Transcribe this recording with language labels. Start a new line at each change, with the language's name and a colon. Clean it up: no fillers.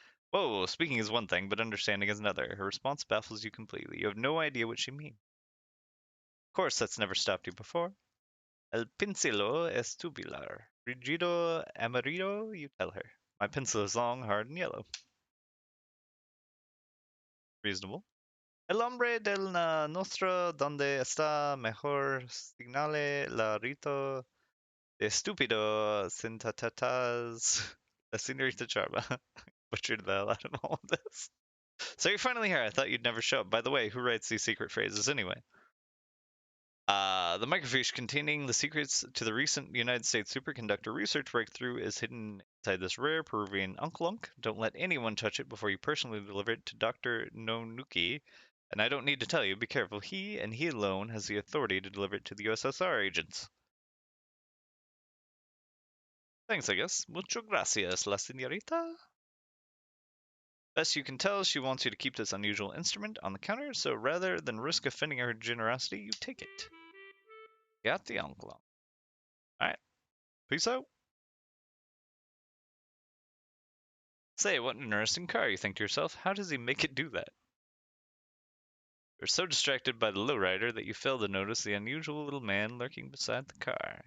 English: Whoa, speaking is one thing, but understanding is another. Her response baffles you completely. You have no idea what she means. Of course, that's never stopped you before.
Spanish: El pincelo es tubular. Rigido amarillo,
English: you tell her. My pencil is long, hard, and yellow. Reasonable.
Spanish: El hombre del nostro donde está mejor signale la rito de estúpido sintatatas la señorita Charma.
English: Butchered the hell out of all of this. So you're finally here. I thought you'd never show up. By the way, who writes these secret phrases anyway? The microfiche containing the secrets to the recent United States superconductor research breakthrough is hidden inside this rare Peruvian unklunk. Don't let anyone touch it before you personally deliver it to Dr. Nonuki. And I don't need to tell you, be careful. He and he alone has the authority to deliver it to the USSR agents. Thanks, I guess.
Spanish: Mucho gracias, la señorita.
English: Best you can tell, she wants you to keep this unusual instrument on the counter, so rather than risk offending her generosity, you take it. Got the uncle. Alright, peace out. Say, what an interesting car, you think to yourself. How does he make it do that? You're so distracted by the lowrider that you fail to notice the unusual little man lurking beside the car.